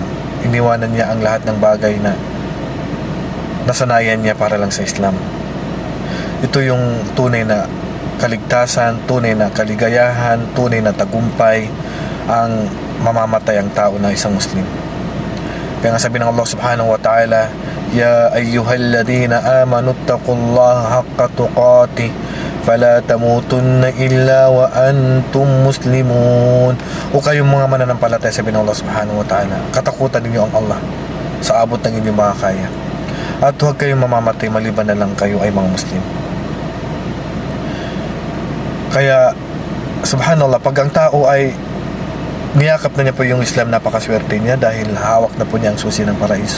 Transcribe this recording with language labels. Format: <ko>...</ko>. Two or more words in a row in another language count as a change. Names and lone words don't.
<tl>Iniwanan niya ang lahat ng bagay na nasanayan niya para lang sa Islam. Ito yung tunay na kaligtasan, tunay na kaligayahan, tunay na tagumpay ang mamamatay ang tao na isang Muslim. Kaya nga sabi ng</tl> <ar>Allah سبحانه وتعالى, يا أيها الذين آمنوا اتقوا الله حق تقاته فلا تموتن إلا وأنتم مسلمون.</ar> <tl>O kayong mga mananampalataya, sabi ng Allah</tl> <ar>سبحانه وتعالى,</ar> <tl>katakutan ninyo ang Allah sa abot ng inyong makakaya, at huwag kayong mamamatay maliban na lang kayo ay mga Muslim. Kaya subhanallah, pag ang tao ay niyakap na niya po yung Islam, napakaswerte niya dahil hawak na po niya ang susi ng paraiso.</tl>